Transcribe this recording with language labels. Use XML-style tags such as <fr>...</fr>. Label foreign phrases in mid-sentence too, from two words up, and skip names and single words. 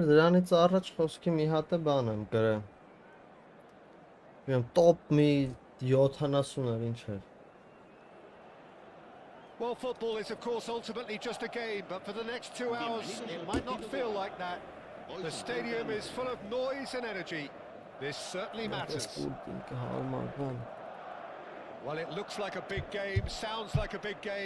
<hy>դրանից առաջ խոսքի մի հատ է բան եմ գրել։ Եմ top մի 70 էր, ինչ էր։</hy> <en>Well, football is, of course, ultimately just a game, but for the next 2 hours, it might not feel like that. The stadium is full of noise and energy. This certainly matters. Well, it looks like a big game, sounds like a big game.</en>